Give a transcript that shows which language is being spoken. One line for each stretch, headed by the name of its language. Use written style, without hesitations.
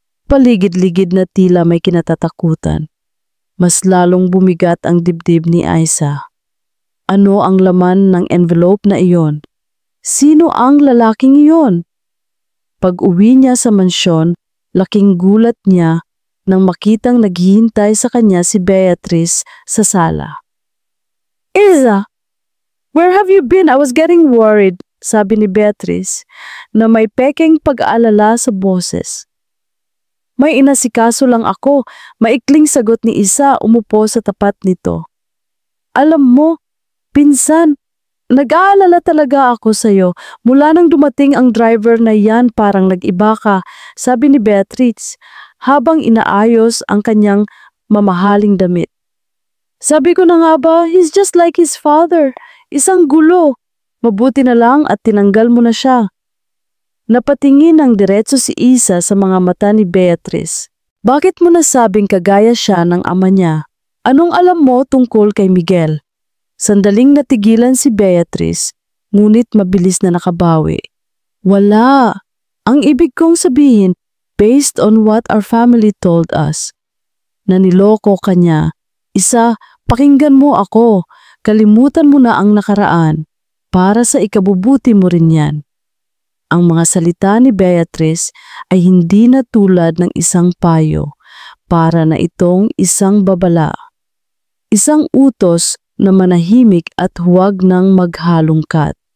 Filipino: Paligid-ligid na tila may kinatatakutan. Mas lalong bumigat ang dibdib ni Isa. Ano ang laman ng envelope na iyon? Sino ang lalaking iyon? Pag-uwi niya sa mansyon, laking gulat niya nang makitang naghihintay sa kanya si Beatrice sa sala. "Isa,
English: where have you been? I was getting worried,"
Filipino: sabi ni Beatrice na may pekeng pag-aalala sa boses. "May inasikaso lang ako," maikling sagot ni Isa, umupo sa tapat nito. "Alam mo, pinsan, nag-aalala talaga ako sa'yo. Mula nang dumating ang driver na yan parang nag-iba ka," sabi ni Beatrice habang inaayos ang kanyang mamahaling damit. "Sabi ko na nga ba,
English: he's just like his father.
Filipino: Isang gulo. Mabuti na lang at tinanggal mo na siya." Napatingin ng diretso si Isa sa mga mata ni Beatrice. "Bakit mo nasabing kagaya siya ng ama niya? Anong alam mo tungkol kay Miguel?" Sandaling natigilan si Beatrice, ngunit mabilis na nakabawi. "Wala. Ang ibig kong sabihin,
English: based on what our family told us,
Filipino: naniloko ka niya. Isa, pakinggan mo ako. Kalimutan mo na ang nakaraan. Para sa ikabubuti mo rin yan." Ang mga salita ni Beatrice ay hindi na tulad ng isang payo, para na itong isang babala. Isang utos na manahimik at huwag nang maghalongkat.